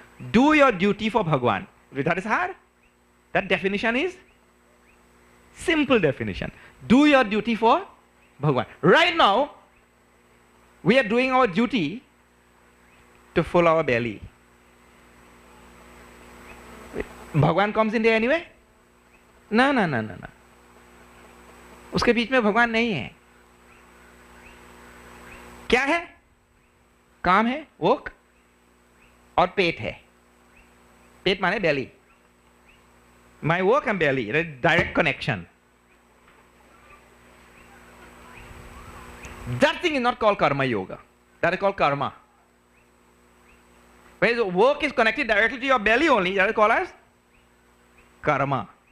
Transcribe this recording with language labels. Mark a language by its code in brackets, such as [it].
[en] Do your duty for Bhagwan. That is hard. That definition is simple definition. Do your duty for Bhagwan. Right now, we are doing our duty to fill our belly. Bhagwan comes in there anyway? No, no, no, no, no. [hi] उसके बीच में भगवान नहीं है. क्या है? काम है, work, और पेट है. पेट माने belly. [en] My work and belly, direct connection. That thing is not called karma yoga. That is called karma. Whereas work is connected directly to your belly only, that is called as karma.